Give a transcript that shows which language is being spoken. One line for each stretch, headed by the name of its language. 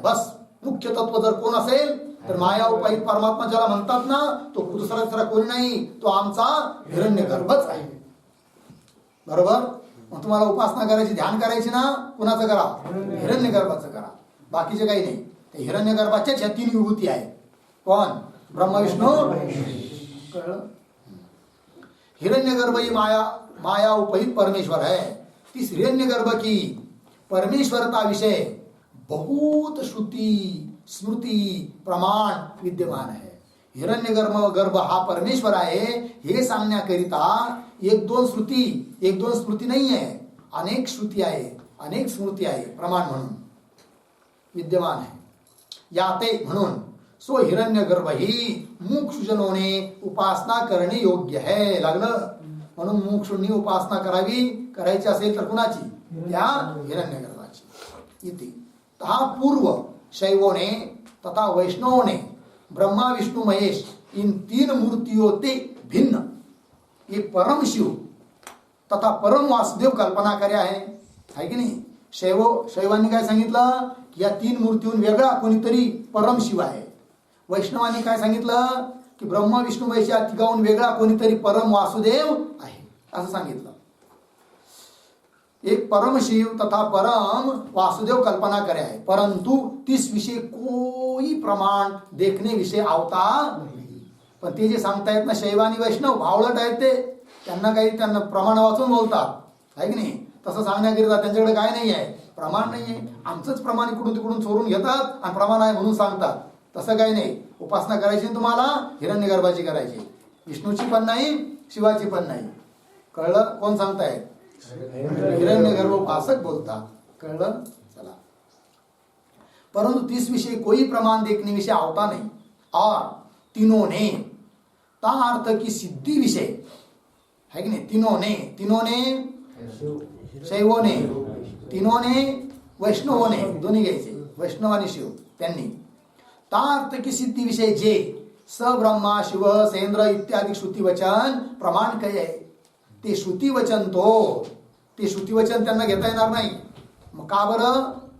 Marathi: बस मुख्य तत्व जर कोण असेल तर माया उपहित परमात्मा ज्याला म्हणतात ना, तो दुसरा कोणी नाही, तो आमचा हिरण्यगर्भच आहे. बरोबर. मग तुम्हाला उपासना करायची, ध्यान करायची ना, कुणाचं करा? हिरण्यगर्भाचं करा. बाकीचे काही नाही. ते हिरण्यगर्भाच्याच ह्या 3 विभूती आहे. कोण? ब्रह्मा विष्णू. कळलं?
Hindi: हिरण्यगर्भ ही माया उपहित परमेश्वर है. इस हिरण्यगर्भ की परमेश्वरता विषय बहुत श्रुति स्मृति प्रमाण विद्यमान है.
Marathi: हिरण्यगर्भ हा परमेश्वर आहे हे सांगण्याकरिता एक दोन स्मृती नाही आहे, अनेक श्रुती आहे, अनेक स्मृती आहे, प्रमाण म्हणून विद्यमान आहे. याते म्हणून
Hindi: सो हिरण्यगर्भ ही मुमुक्षुजनोने उपासना करणे योग्य है.
Marathi: लागलं? म्हणून मुमुक्षूंनी उपासना करायची असेल तर कुणाची? त्या हिरण्यगर्भाची.
Hindi: इति हा पूर्व शैवों ने तथा वैष्णवों ने ब्रह्मा विष्णु महेश इन 3 मूर्तियों ते भिन्न एक परम शिव तथा परम वासुदेव कल्पना कार्य
Marathi: आहे की नाही? शैवांनी काय सांगितलं की या 3 मूर्तीहून वेगळा कोणीतरी परम शिव आहे. वैष्णवांनी काय सांगितलं की ब्रह्मा विष्णू महेश या तिघाहून वेगळा कोणीतरी परम वासुदेव आहे असं सांगितलं.
Hindi: एक परम शिव तथा परम वासुदेव कल्पना करे है, परंतु तिस विषय कोई प्रमाण देखने विषय आवता
Marathi: नाही. पण ते जे सांगतायत ना शैव आणि वैष्णव भावलट आहेत, त्यांना प्रमाण वाचून बोलतात आहे की नाही? तसं सांगण्याकरिता त्यांच्याकडे काय नाही आहे? प्रमाण नाही आहे. आमचंच प्रमाण इकडून तिकडून चोरून घेतात आणि प्रमाण आहे म्हणून सांगतात. तसं काही नाही. उपासना करायची तुम्हाला हिरण्यगर्भाची करायची, विष्णूची पण नाही, शिवाची पण नाही. कळलं? कोण सांगताय? हिरण्यगर्भ उपासक बोलतात. कळलं? चला.
Hindi: परंतु तीस विषय कोई प्रमाण देखने विषय आवता नहीं. और तीनों ने ता अर्थ की सिद्धि विषय है कि नहीं?
Marathi: तीनों ने शैवों ने, तीनों ने वैष्णवों ने, दोन्ही घ्यायचे, वैष्णव आणि शिव त्यांनी
Hindi: ता अर्थ की सिद्धि विषय
Marathi: जे
Sanskrit: स ब्रह्मा शिव सेंद्र
Marathi: इत्यादी श्रुती वचन प्रमाण काय आहे ते श्रुती वचन ते श्रुती वचन त्यांना घेता येणार नाही. मग का बरं?